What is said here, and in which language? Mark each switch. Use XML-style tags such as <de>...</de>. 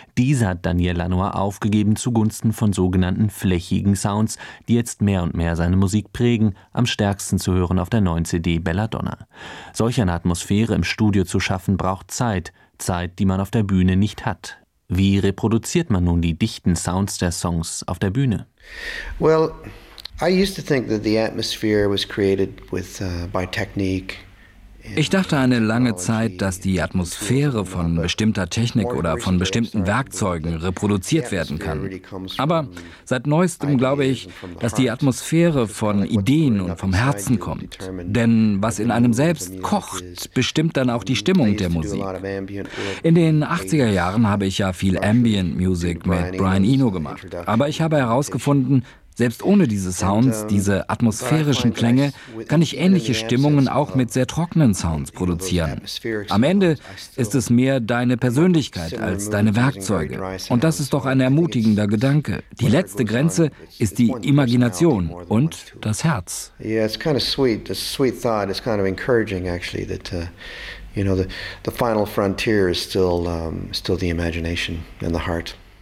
<de>Diese hat Daniel Lanois aufgegeben zugunsten von sogenannten flächigen Sounds, die jetzt mehr und mehr seine Musik prägen, am stärksten zu hören auf der neuen CD Belladonna. Solch eine Atmosphäre im Studio zu schaffen, braucht Zeit. Zeit, die man auf der Bühne nicht hat. Wie reproduziert man nun die dichten Sounds der Songs auf der Bühne?</de> <en>Well, I used to think that the atmosphere was created with by technique.</en> <de>Ich dachte eine lange Zeit, dass die Atmosphäre von bestimmter Technik oder von bestimmten Werkzeugen reproduziert werden kann. Aber seit neuestem glaube ich, dass die Atmosphäre von Ideen und vom Herzen kommt. Denn was in einem selbst kocht, bestimmt dann auch die Stimmung der Musik. In den 80er Jahren habe ich ja viel Ambient Music mit Brian Eno gemacht. Aber ich habe herausgefunden, Selbst ohne diese Sounds, diese atmosphärischen Klänge, kann ich ähnliche Stimmungen auch mit sehr trockenen Sounds produzieren. Am Ende ist es mehr deine Persönlichkeit als deine Werkzeuge. Und das ist doch ein ermutigender Gedanke. Die letzte Grenze ist die Imagination und das Herz.</de> <en>Yeah, it's kind of sweet. The sweet thought is kind of encouraging, actually, that you know, the final frontier is still the imagination and the heart.</en>